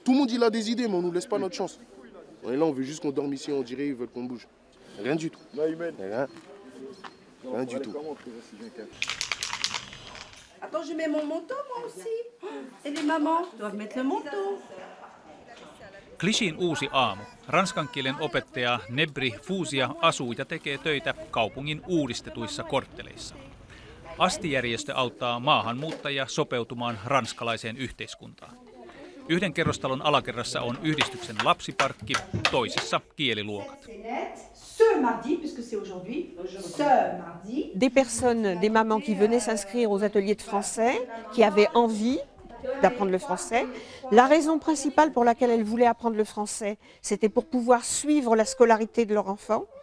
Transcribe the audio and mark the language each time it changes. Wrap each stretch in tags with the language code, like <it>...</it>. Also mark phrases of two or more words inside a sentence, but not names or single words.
<fr>Tout le monde, il a des idées, mais on ne nous laisse pas notre chance. Et là, on veut juste qu'on dorme ici, on dirait, ils veulent qu'on bouge. Rien du tout. Rien du tout. Attends, je mets mon manteau moi aussi. Et les mamans doivent mettre le manteau.</fr> <fi>Clichin uusi aamu. Ranskan kielen opettaja Nebri Fuusia asuu ja tekee töitä kaupungin uudistetuissa kortteleissa. Asti-järjestö auttaa maahanmuuttajia sopeutumaan ranskalaiseen yhteiskuntaan. Yhden kerrostalon alakerrassa on yhdistyksen lapsiparkki, toisessa kieliluokat.</fi> <fr>Des personnes, des mamans qui venaient s'inscrire aux ateliers de français, qui avaient envie d'apprendre le français. La raison principale pour laquelle elles voulaient apprendre le français, c'était pour pouvoir suivre la scolarité de leur enfant.</fr>